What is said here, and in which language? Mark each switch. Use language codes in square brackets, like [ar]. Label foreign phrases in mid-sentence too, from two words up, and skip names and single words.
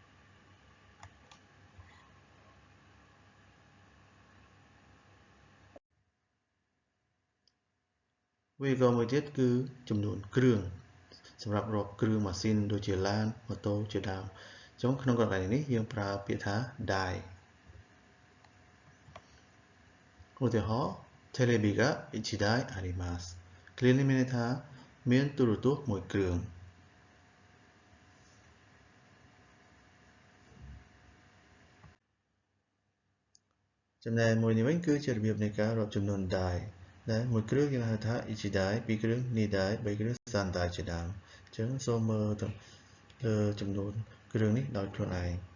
[km] វេយ្យាករណ៍មួយទៀតគឺចំនួនគ្រឿងសម្រាប់រាប់គ្រឿងម៉ាស៊ីនដូចជាឡានម៉ូតូជាដើមអញ្ចឹងក្នុងករណីនេះយើងប្រើពាក្យថា dai ឧទាហរណ៍ [ja] テレビが1台あります [km] គ្រានេះមានន័យថាមានទូរទស្សន៍មួយគ្រឿងចំណែកមួយនេះវិញគឺជារបៀបនៃការរាប់ចំនួន dai ដែលមួយគ្រឿងយើងហៅថា1台2គ្រឿង2台3គ្រឿង3台ជាដើមអញ្ចឹងសូមមើលទៅលើចំនួនគ្រឿងនេះដោយខ្លួនឯង